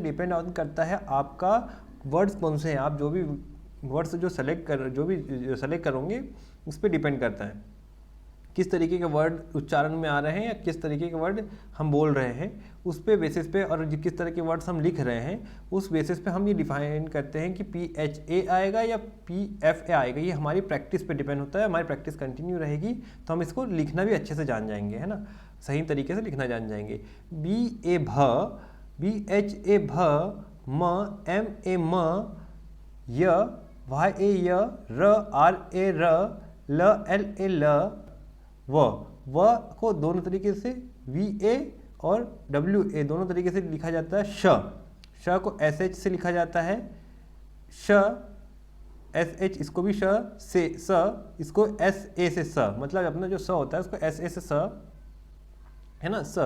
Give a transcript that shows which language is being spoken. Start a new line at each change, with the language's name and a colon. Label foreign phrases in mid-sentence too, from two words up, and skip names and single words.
English: depend on
Hindi: करता है आपका वर्ड्स कौन से हैं, आप जो भी वर्ड्स जो सेलेक्ट करोगे उस पर डिपेंड करता है किस तरीके के वर्ड उच्चारण में आ रहे हैं या किस तरीके के वर्ड हम बोल रहे हैं, उस पे बेसिस पे, और किस तरह के वर्ड्स हम लिख रहे हैं उस बेसिस पे हम ये डिफाइन करते हैं कि
English: P H A
Hindi: आएगा या
English: P F A
Hindi: आएगा। ये हमारी प्रैक्टिस पे डिपेंड होता है। हमारी
English: practice continue
Hindi: रहेगी तो हम इसको लिखना भी अच्छे से जान जाएंगे, है ना, सही तरीके से लिखना जान जाएंगे।
English: B A
Hindi: भ,
English: B H A
Hindi: भ, म
English: M A
Hindi: म, य
English: Y A
Hindi: य, र
English: R A
Hindi: र, ल
English: L A
Hindi: ल व को दोनों तरीके से
English: V A
Hindi: और
English: W A
Hindi: दोनों तरीके से लिखा जाता है। श को
English: S H
Hindi: से लिखा जाता है, श
English: S H,
Hindi: इसको भी श से स, इसको
English: S A
Hindi: से स, मतलब अपना जो स होता है उसको
English: S A
Hindi: से स है ना, स।